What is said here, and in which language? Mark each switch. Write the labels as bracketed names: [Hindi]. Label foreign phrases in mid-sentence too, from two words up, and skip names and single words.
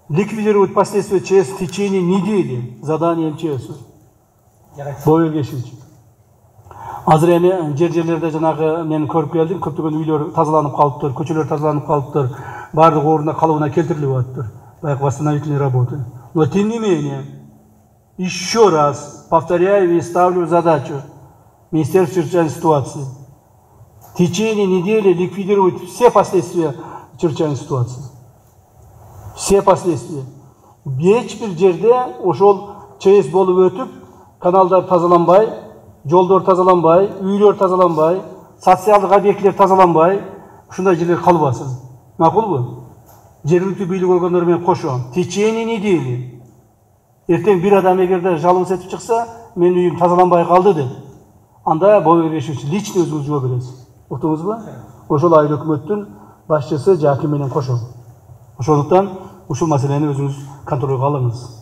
[Russian] ликвидировать последствия ЧС в течение недели. Задание МЧС. [Kyrgyz] Бой кешүүчү. Азыр эми жерлерде жанагы мен көрүп келдим, көптөгөн үйлөр тазаланып калыптыр, көчөлөр тазаланып калыптыр, бардык ордуна калыбына келтирилип атыптыр. Баягы [Russian] восстановительные работы. Но тем не менее, еще раз повторяю и ставлю задачу Министерству чрезвычайной ситуации в течение недели ликвидировать все последствия чрезвычайной ситуации. Все последствия. [Kyrgyz] Эч бир жерде ошол ЧС болуп өтүп, каналдар тазаланбай, жолдор тазаланбай, үйлөр тазаланбай, социалдык объектилер тазаланбай, ушундай жерлер калбасын. Макулбу? Жергиликтүү бийлик органдары менен кошо [Russian] в течение недели. [Kyrgyz] Эртең бир адам эгерде жалобы этип чыкса, менин үйүм тазаланбай калды деп, анда бой кешүүчү лично өзүңүз жооп бересиз. Уктуңузбу? Ошол айыл өкмөттүн башчысы Жаким менен кошо. Ошондуктан ушул маселени өзүңүз контролго алыңыз.